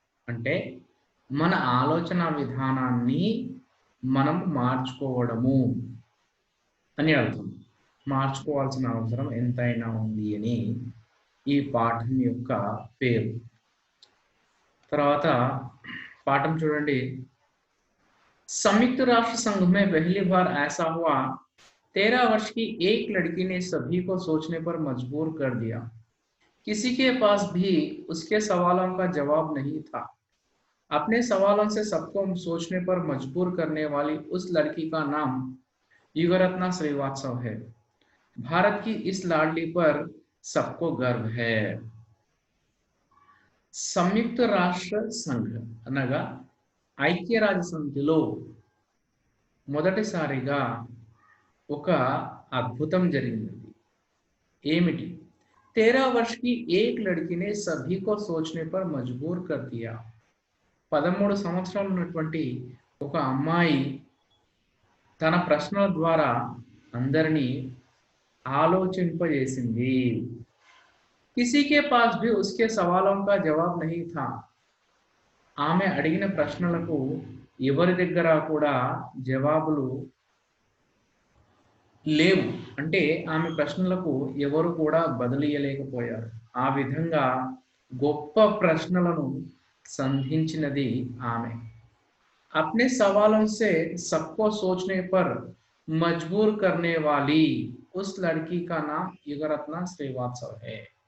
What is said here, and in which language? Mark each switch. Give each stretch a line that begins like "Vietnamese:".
Telugu: అంటే మన ఆలోచన విధానాన్ని మనం మార్చుకోవడము అని అర్థం. మార్చుకోవాల్సిన అవసరం ఎంతైనా ఉంది అని ఈ పాఠం యొక్క పేరు. తర్వాత पाठम చూడండి.
Hindi: संयुक्त राष्ट्र संघ में पहली बार ऐसा हुआ 13 वर्ष की एक लड़की ने सभी को सोचने पर मजबूर कर दिया। किसी के पास भी उसके सवालों का जवाब नहीं था। अपने सवालों से सबको सोचने पर मजबूर करने वाली उस लड़की का नाम युगरत्ना श्रीवास्तव है। भारत की इस लाडली पर सबको गर्व है।
Telugu: సంయుక్త రాష్ట్ర సంఘ అనగా ఐక్యరాజ్య సమితిలో మొదటిసారిగా ఒక అద్భుతం జరిగింది. ఏమిటి?
Hindi: 13 वर्ष की एक लड़की ने सभी को सोचने पर मजबूर कर दिया.
Telugu: 13 సంవత్సరాలు ఉన్నటువంటి ఒక అమ్మాయి తన ప్రశ్నల ద్వారా అందరినీ ఆలోచింపజేసింది.
Hindi: किसी के पास भी उसके सवालों का जवाब नहीं था.
Telugu: ఆమె అడిగిన ప్రశ్నలకు ఎవరి దగ్గర కూడా జవాబులు లేవు. అంటే ఆమె ప్రశ్నలకు ఎవరు కూడా బదులియలేకపోయారు. ఆ విధంగా గొప్ప ప్రశ్నలను సంధించినది ఆమె.
Hindi: अपने सवालों से सबको सोचने पर मजबूर करने वाली उस लड़की का नाम युगरत्ना श्रीवास्तव है.